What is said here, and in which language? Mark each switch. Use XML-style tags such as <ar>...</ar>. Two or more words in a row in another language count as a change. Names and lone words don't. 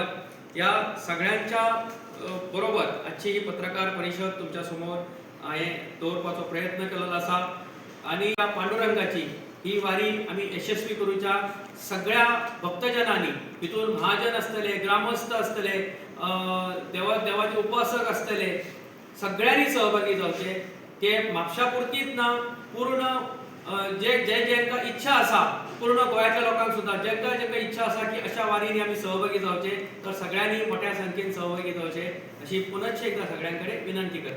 <kok>या सगळ्यांच्या बरोबर आजची ही पत्रकार परिषद तुमच्या समोर हांवें दवरपाचो प्रयत्न केलेलो असा. आणि या पांडुरंगाची ही वारी आम्ही यशस्वी करूच्या सगळ्या भक्तजनांनी, हितून महाजन असतले, ग्रामस्थ असतले, देवाचे उपासक असतले, सगळ्यांनी सहभागी जावचे. ते म्हापशापुरतीच ना, पूर्ण जेंका इच्छा असा, पूर्ण गोंयातल्या लोकांक सुद्धा जेंका इच्छा असा की अशा वारींनी आम्ही सहभागी जावचे, तर सगळ्यांनी मोठ्या संख्येन सहभागी जावचे अशी पुनश्च एकदा सगळ्यांकडे विनंती करता.</kok>